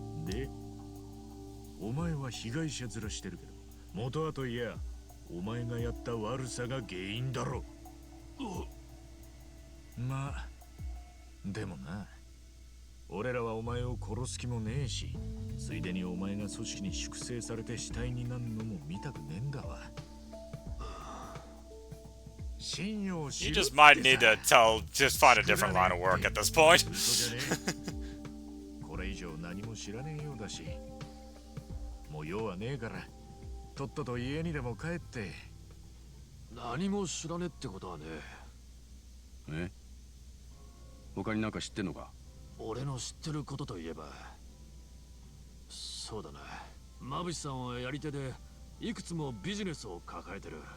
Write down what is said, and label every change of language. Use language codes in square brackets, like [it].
[ja] でお前は被害者面してるけど元はといやお前がやった悪さが原因だろ。まあでもな、俺らはお前を殺す気もねえし、ついでにお前が組織に粛清されて死体になるのも見たくねえんだわ。信用し [en] You [ja] ろ [en] just might need to just find a different line of work at this point. [ja] 嘘じゃねえ。これ以上何も知らねえようだし、もう用はねえから、とっとと家にでも帰って。何も知らねえってことはね。え？他になんか知ってんのか？俺の知ってることといえば、そうだな、マブシさんはやり手でいくつもビジネスを抱えてる。